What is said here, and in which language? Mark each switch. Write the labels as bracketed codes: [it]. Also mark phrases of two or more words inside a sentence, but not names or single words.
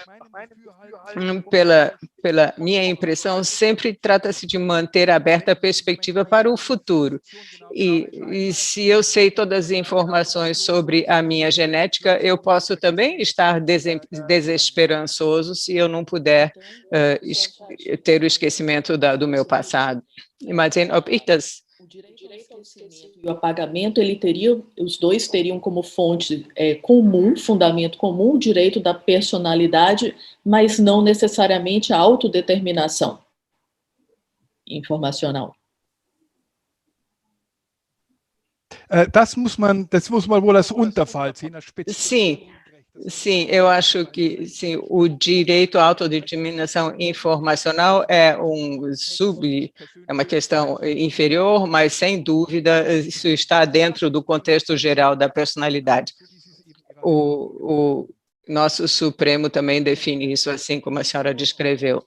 [pt] Pela minha impressão, sempre trata-se de manter aberta a perspectiva para o futuro. E se eu sei todas as informações sobre a minha genética, eu posso também estar desesperançoso se eu não puder ter o esquecimento do meu passado. Imagine, [de] ob ich das... [pt] O direito ao esquecimento e o apagamento, os dois teriam como fonte comum, fundamento comum, o direito da personalidade, mas não necessariamente a autodeterminação informacional. [de] Das muss man wohl als Unterfall sehen. [pt] Sim, eu acho que sim, o direito à autodeterminação informacional é uma questão inferior, mas sem dúvida isso está dentro do contexto geral da personalidade. O nosso Supremo também define isso assim como a senhora descreveu.